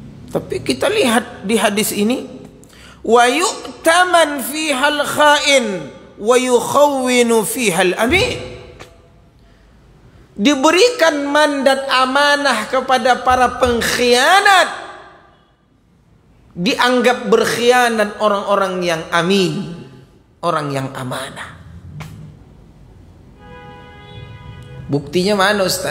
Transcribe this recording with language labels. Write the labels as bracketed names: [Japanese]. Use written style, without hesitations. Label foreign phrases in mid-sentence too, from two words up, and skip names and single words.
[Indonesian] Tapi kita lihat di hadis ini, [Arabic] ويؤتمن فيها الخائن ويخون فيها الأمين. [Indonesian] Diberikan mandat amanah kepada para pengkhianat, dianggap berkhianat orang-orang yang amin, orang yang amanah. Buktinya mana Ustaz?